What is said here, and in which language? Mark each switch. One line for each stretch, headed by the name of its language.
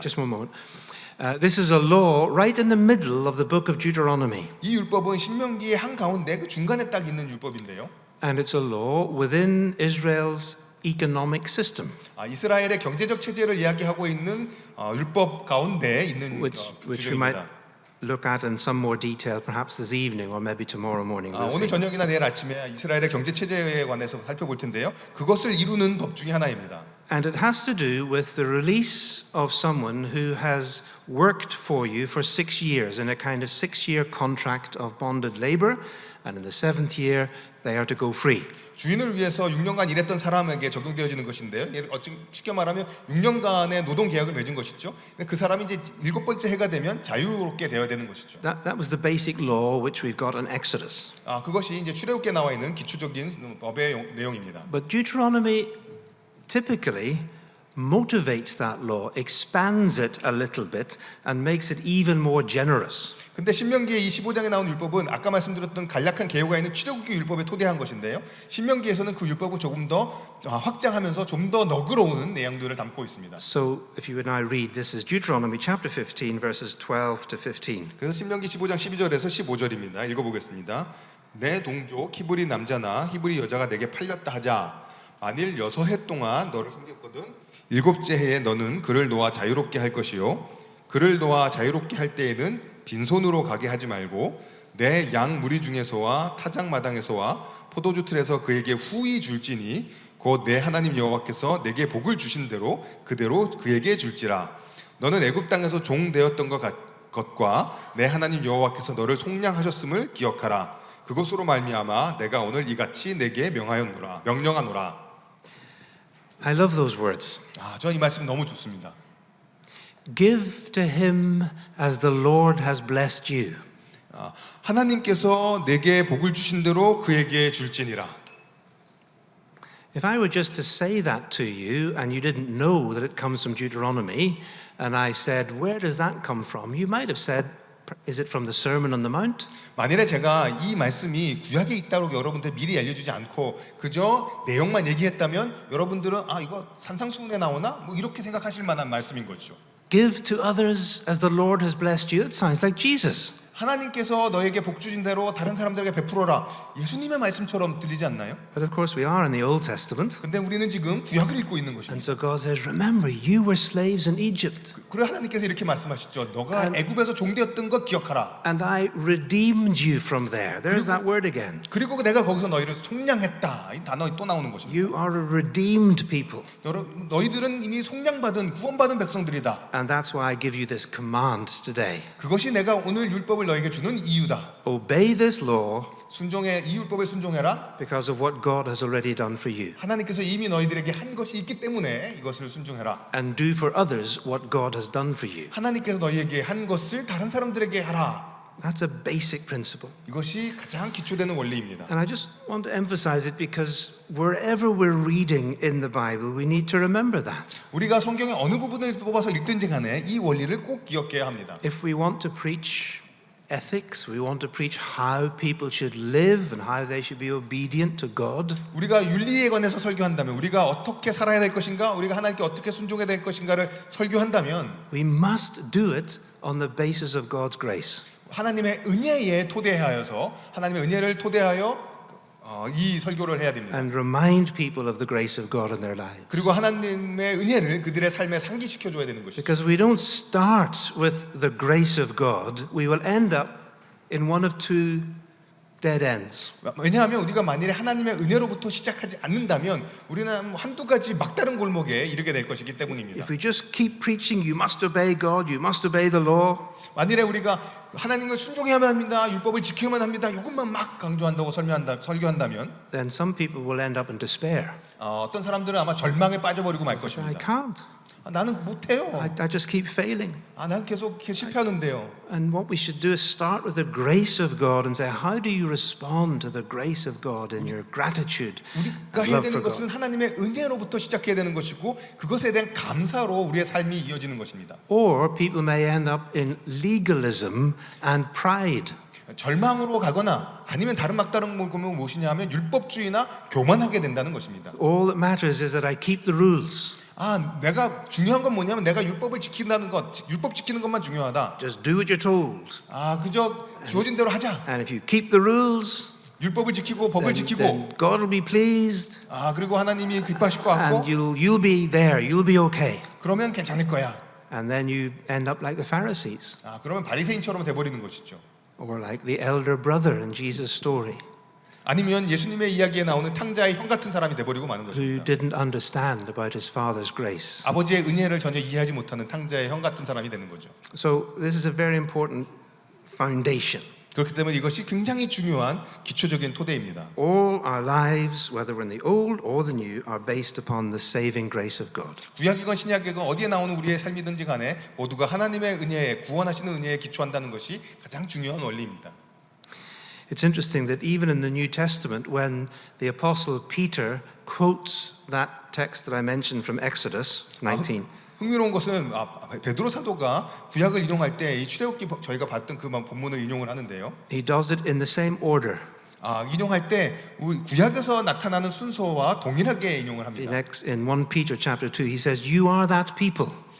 English: Just one moment. This is a law right in the middle of the book of Deuteronomy.
Korean: 이 율법은 신명기의 한 가운데 그 중간에 딱 있는 율법인데요.
English: And it's a law within Israel's economic system.
Korean: 이스라엘의 경제적 체제를 이야기하고 있는 율법 가운데 있는
English: Which we might
Korean: 규정입니다.
English: look at in some more detail perhaps this evening or maybe tomorrow morning. We'll
Korean: 오늘
English: see.
Korean: 저녁이나 내일 아침에 이스라엘의 경제 체제에 관해서 살펴볼 텐데요. 그것을 이루는 법 중에 하나입니다.
English: And it has to do with the release of someone who has worked for you for 6 years in a kind of 6-year contract of bonded labor, and in the 7th year they are to go free.
Korean: 주인을 위해서 6년간 일했던 사람에게 적용되어지는 것인데요. 쉽게 말하면 6년간의 노동 계약을 맺은 것이죠. 그 사람이 이제 7번째 해가 되면 자유롭게 되어야 되는 것이죠.
English: That was the basic law which we've got in Exodus.
Korean: 그것이 이제 출애굽기에 나와 있는 기초적인 법의 내용입니다.
English: But Deuteronomy typically motivates that law, expands it a little bit, and makes it even more generous.
Korean: 근데 신명기의 이 15장에 나온 율법은 아까 말씀드렸던 간략한 개요가 있는 출애굽기 율법에 토대한 것인데요. 신명기에서는 그 율법을 조금 더 확장하면서 좀 더 너그러운 내용들을 담고 있습니다.
English: So if you would now read, this is Deuteronomy chapter 15 verses 12 to 15.
Korean: 그래서 신명기 15장 12절에서 15절입니다. 읽어보겠습니다. 내 동족 히브리 남자나 히브리 여자가 내게 팔렸다 하자. 만일 6해 동안 너를 섬겼거든 7째 해에 너는 그를 놓아 자유롭게 할 것이요 그를 놓아 자유롭게 할 때에는 빈손으로 가게 하지 말고 내 양 무리 중에서와 타작 마당에서와 포도주 틀에서 그에게 후히 줄지니 곧 내 하나님 여호와께서 내게 복을 주신 대로 그대로 그에게 줄지라. 너는 애굽 땅에서 종 되었던 것과 내 하나님 여호와께서 너를 속량하셨음을 기억하라. 그것으로 말미암아 내가 오늘 이같이 내게 명령하노라.
English: I love those words.
Korean: 저는 이 말씀 너무 좋습니다.
English: Give to him as the Lord has blessed you.
Korean: 하나님께서 내게 복을 주신 대로 그에게 줄지니라.
English: If I were just to say that to you and you didn't know that it comes from Deuteronomy, and I said, where does that come from? You might have said, is it from the Sermon on the Mount?
Korean: 만일에 제가 이 말씀이 구약에 있다고 여러분들 미리 알려주지 않고 그저 내용만 얘기했다면 여러분들은 이거 산상수훈에 나오나? 뭐 이렇게 생각하실 만한 말씀인 거죠.
English: Give to others as the Lord has blessed you. It sounds like Jesus.
Korean: 하나님께서 너에게 복 주신 대로 다른 사람들에게 베풀어라. 예수님의 말씀처럼 들리지 않나요?
English: But of course we are in the Old Testament.
Korean: 근데 우리는 지금 구약을 읽고 있는
English: And
Korean: 것입니다.
English: so God says, remember, you were slaves in Egypt.
Korean: 그리고 하나님께서 이렇게 말씀하시죠. 너가 애굽에서 종되었던 것 기억하라.
English: And I redeemed you from there. There's that word again.
Korean: 그리고 내가 거기서 너희를 속량했다. 이 단어 또 나오는 것입니다.
English: You are a redeemed people.
Korean: 너희들은 이미 속량받은 구원받은 백성들이다.
English: And that's why I give you this command today.
Korean: 그것이 내가 오늘 율법을 너에게 주는 이유다.
English: Obey this law
Korean: 이 율법에 순종해라.
English: because of what God has already done for you.
Korean: 하나님께서 이미 너희들에게 한 것이 있기 때문에 이것을 순종해라.
English: And do for others what God has done for you.
Korean: 하나님께서 너희에게 한 것을 다른 사람들에게 하라.
English: That's a basic principle.
Korean: 이것이 가장 기초되는 원리입니다.
English: And I just want to emphasize it because wherever we're reading in the Bible, we need to remember that.
Korean: 우리가 성경의 어느 부분을 뽑아서 읽든지 간에 이 원리를 꼭 기억해야 합니다.
English: If we want to preach ethics, we want to preach how people should live and how they should be obedient to God.
Korean: 우리가 윤리에 관해서 설교한다면, 우리가 어떻게 살아야 될 것인가, 우리가 하나님께 어떻게 순종해야 될 것인가를 설교한다면
English: We must do it on the basis of God's grace.
Korean: 하나님의 은혜에 토대하여서 하나님의 은혜를 토대하여 이 설교를 해야 됩니다.
English: And remind people of the grace of God in their lives.
Korean: 그리고 하나님의 은혜를 그들의 삶에 상기시켜 줘야 되는 것이죠.
English: Because we don't start with the grace of God, we will end up in one of two dead ends.
Korean: 왜냐하면 우리가 만일에 하나님의 은혜로부터 시작하지 않는다면 우리는 한두 가지 막다른 골목에 이르게 될 것이기 때문입니다.
English: If we just keep preaching, you must obey God, you must obey the law.
Korean: 만일에 우리가 하나님을 순종해야만 합니다, 율법을 지켜야만 합니다, 이것만 막 강조한다고 설교한다면
English: Then some people will end up in despair.
Korean: 어떤 사람들은 아마 절망에 빠져버리고 말
English: I
Korean: 것입니다.
English: can't.
Korean: 나는 못해요.
English: I just keep failing.
Korean: 나는 계속 실패하는데요.
English: And what we should do is start with the grace of God and say, how do you respond to the grace of God in your gratitude
Korean: 우리가
English: and
Korean: 해야
English: love
Korean: 되는
English: for God?
Korean: 것은 하나님의 은혜로부터 시작해야 되는 것이고 그것에 대한 감사로 우리의 삶이 이어지는 것입니다.
English: Or people may end up in legalism and pride.
Korean: 절망으로 가거나 아니면 다른 막다른 골목은 무엇이냐 하면 율법주의나 교만하게 된다는 것입니다.
English: All that matters is that I keep the rules.
Korean: 내가 중요한 건 뭐냐면 내가 율법을 지킨다는 것, 율법 지키는 것만 중요하다.
English: Just do what you're told.
Korean: 그저 주어진 대로 하자.
English: And if you keep the rules,
Korean: 율법을 지키고 법을 지키고
English: then God will be pleased
Korean: 그리고 하나님이 기뻐하실 것 같고
English: and you'll be there, you'll be okay.
Korean: 그러면 괜찮을 거야.
English: and then you end up like the Pharisees
Korean: 그러면 바리새인처럼 돼버리는 것이죠.
English: or like the elder brother in Jesus' story
Korean: 아니면 예수님의 이야기에 나오는 탕자의 형 같은 사람이 돼버리고 마는
English: who
Korean: 것입니다.
English: didn't understand about his father's grace.
Korean: 아버지의 은혜를 전혀 이해하지 못하는 탕자의 형 같은 사람이 되는 거죠.
English: So this is a very important foundation.
Korean: 그렇기 때문에 이것이 굉장히 중요한 기초적인 토대입니다.
English: All our lives, whether we're in the old or the new, are based upon the saving grace of God.
Korean: 구약이건 신약이건 어디에 나오는 우리의 삶이든지 간에 모두가 하나님의 은혜에 구원하시는 은혜에 기초한다는 것이 가장 중요한 원리입니다.
English: It's interesting that even in the New Testament, when the Apostle Peter quotes that text that I mentioned from Exodus 19,
Korean: 흥미로운 것은 베드로 사도가 구약을 인용할 때 이 출애굽기 저희가 봤던 그 본문을 인용을 하는데요.
English: he does it in the same order.
Korean: 인용할 때 우리 구약에서 나타나는 순서와 동일하게 인용을 합니다.
English: In 1 Peter chapter 2, he says, "You are that people."